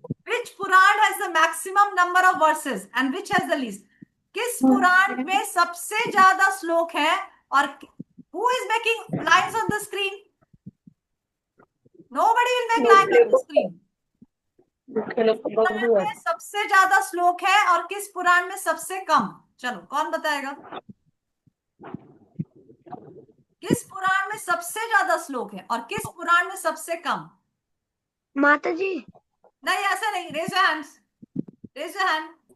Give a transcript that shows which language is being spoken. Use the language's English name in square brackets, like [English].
[English] Which Puran has the maximum number of verses and which has the least? [Hindi] किस पुराण में सबसे ज्यादा श्लोक है और [English] who is making lines on the screen? Nobody will make lines on the screen. [Hindi] पुराण में सबसे ज्यादा श्लोक है और किस पुराण में सबसे कम? चलो, कौन बताएगा? किस पुराण में सबसे ज्यादा श्लोक है और किस पुराण में सबसे कम? माता जी नहीं, ऐसा नहीं. [English] Raise your hands. Raise your hand.